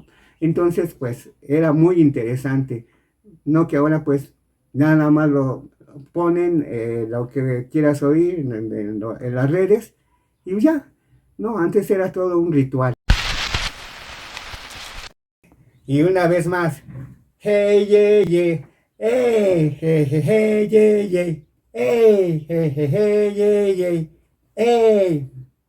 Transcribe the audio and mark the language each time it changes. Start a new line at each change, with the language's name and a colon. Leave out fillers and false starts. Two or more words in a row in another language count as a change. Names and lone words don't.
Spanish: Entonces pues era muy interesante, no que ahora pues nada más lo ponen lo que quieras oír en las redes y ya, no, antes era todo un ritual. Y una vez más, hey, yeah, yeah, hey, hey, hey, hey, yeah, yeah, hey, hey, hey, hey, yeah, yeah, hey.